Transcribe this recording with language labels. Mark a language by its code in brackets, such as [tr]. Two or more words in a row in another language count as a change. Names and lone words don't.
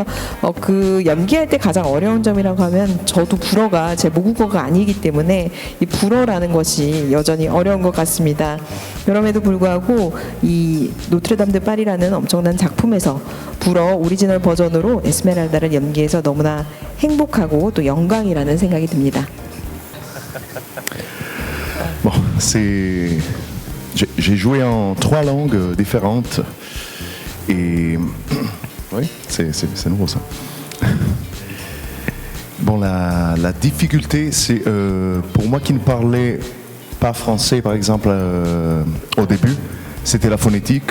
[ko] 그 연기할 때 가장 어려운 점이라고 하면 저도 불어가 제 모국어가 아니기 때문에 이 불어라는 것이 여전히 어려운 것 같습니다. 그럼에도 불구하고 이 노트르담 드 파리라는 엄청난 작품에서 불어 오리지널 버전으로 에스메랄다를 연기해서 너무나 행복하고 또 영광이라는 생각이 듭니다. [fr] Bon, j'ai joué en 3 langues différentes et oui, c'est nouveau ça. Bon, la difficulté, c'est pour moi qui ne parlais pas français, par exemple, au début, c'était la phonétique.